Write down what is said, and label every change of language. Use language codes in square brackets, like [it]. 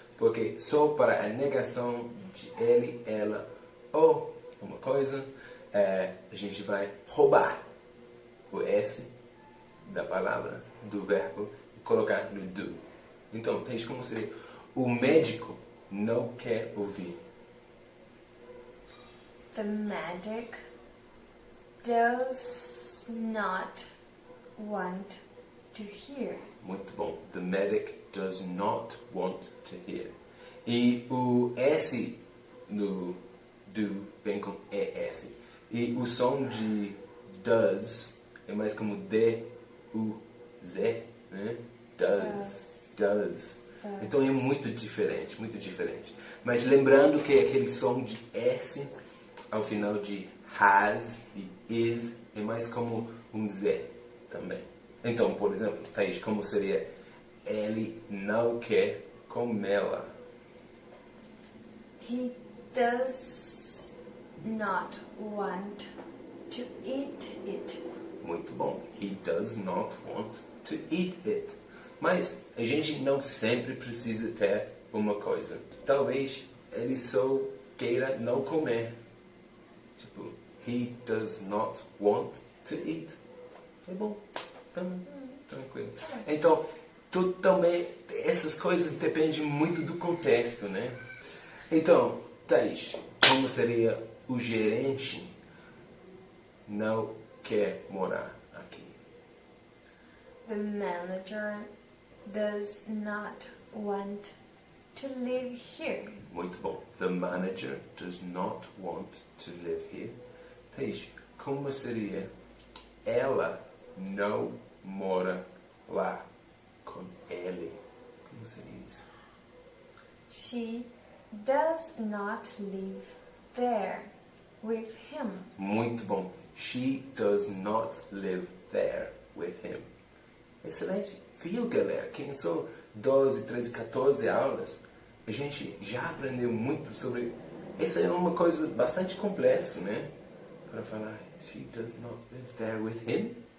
[pt] Porque só para a negação de ele, ela ou uma coisa, a gente vai roubar o S da palavra, do verbo, e colocar no do. Então, tem como seria o médico não quer ouvir. [en] The medic does not want to hear. [pt] Muito bom. [en] The medic does not want to hear. [pt] E o S no do vem com ES. E o som de does é mais como D-U-Z, né? Does. Então é muito diferente, muito diferente. Mas lembrando que aquele som de S ao final de has e is é mais como um Z também. Então, por exemplo, Thays, como seria ele não quer comê-la? [en] He does not want to eat it. [pt] Muito bom. [en] He does not want to eat it. [pt] Mas a gente não sempre precisa ter uma coisa. Talvez ele só queira não comer. Tipo, [en] he does not want to eat. [pt] É bom. Tranquilo. Então, tudo também, essas coisas dependem muito do contexto, né? Então, Thays, como seria o gerente não quer morar aqui? [en] The manager does not want to live here. [pt] Muito bom. [en] The manager does not want to live here. [pt] Thays, como seria ela não mora lá com ele? Como seria isso? [en] She does not live there with him. [pt] Muito bom. [en] She does not live there with him. [pt] Excelente. Viu, galera? Quem são 12, 13, 14 aulas, a gente já aprendeu muito sobre... Isso é uma coisa bastante complexa, né? Para falar, [en] she does not live there with him.